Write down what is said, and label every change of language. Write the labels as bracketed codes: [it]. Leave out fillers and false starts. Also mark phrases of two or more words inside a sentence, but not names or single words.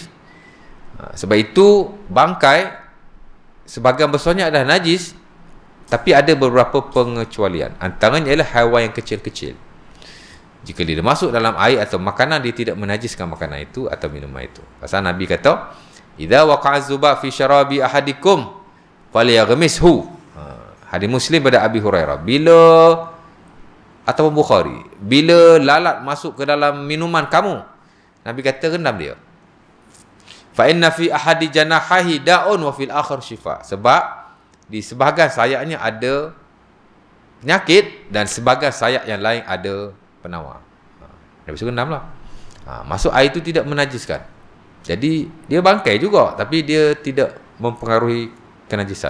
[ms] Sebab itu bangkai sebahagian besarnya adalah najis. Tapi ada beberapa pengecualian. Antaranya ialah haiwan yang kecil-kecil. Jika dia masuk dalam air atau makanan, dia tidak menajiskan makanan itu atau minuman itu. Pasal Nabi kata, [ar] "إذا وقع ذباب في شراب أحدكم فليغمسه." [ms] Hadis Muslim pada Abi Hurairah. Ataupun Bukhari, bila lalat masuk ke dalam minuman kamu, Nabi kata rendam dia. [ar] فإن في أحد جناحيه داء وفي الآخر شفاء. [ms] Sebab di sebahagian sayapnya ada penyakit dan sebahagian sayap yang lain ada penawar. Nabi suruh rendam lah. Masuk air itu tidak menajiskan. Jadi dia bangkai juga, tapi dia tidak mempengaruhi kenajisan.